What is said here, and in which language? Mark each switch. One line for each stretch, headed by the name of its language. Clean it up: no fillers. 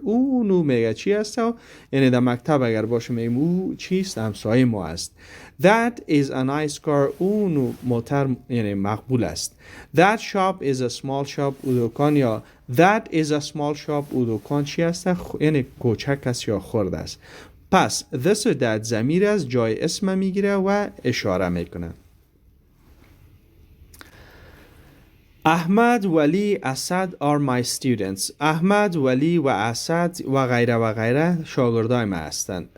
Persian: او نو میگه چی است؟ یعنی در مکتب اگر باشه میگم او چیست؟ همسایه ما است.
English: That is a nice car.
Persian: او نو موتر یعنی مقبول است.
English: That shop is a small shop.
Persian: او دکان یا
English: That is a small shop.
Persian: او دکان چی است؟ یعنی کوچک است یا خرد است. پس this و that ضمیر از جای اسم میگیره و اشاره میکنه. احمد، ولی، اسد
English: are my students.
Persian: احمد، ولی و اسد و غیره شاگردای ما هستند.